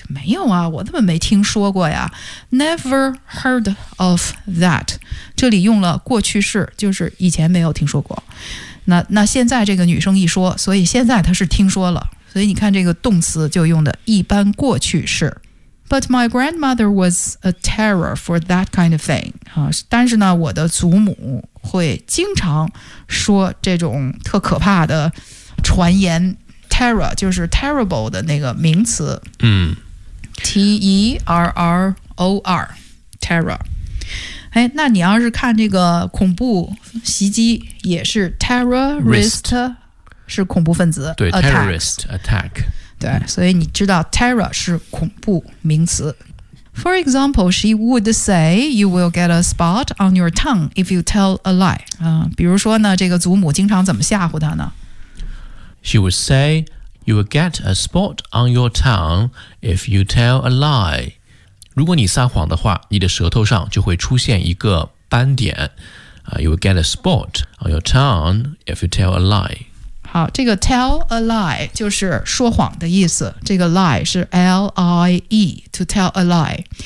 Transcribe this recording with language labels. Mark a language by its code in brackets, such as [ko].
[zh] 没有啊，我怎么没听说过呀。 [en] Never heard of that. [zh] 这里用了过去式，就是以前没有听说过。那现在这个女生一说，所以现在她是听说了。所以你看这个动词就用的一般过去式。 [en] But my grandmother was a terror for that kind of thing. [zh] 但是呢，我的祖母会经常说这种特可怕的传言。 Terror 就是 terrible 的那个名词，T-E-R-R-O-R terror。哎，那你要是看这个恐怖袭击也是 terrorist， 是恐怖分子， [en] 对 attack, terrorist attack， [zh] 对，所以你知道 terror 是恐怖名词。 [en] For example, she would say you will get a spot on your tongue if you tell a lie、 [zh] 比如说呢，这个祖母经常怎么吓唬她呢？ [en] She would say, you will get a spot on your tongue if you tell a lie. [zh] 如果你撒谎的话，你的舌头上就会出现一个斑点。 [en] You will get a spot on your tongue if you tell a lie. [zh] 好，这个 tell a lie 就是说谎的意思。 [en] 这个 lie 是 L-I-E, to tell a lie.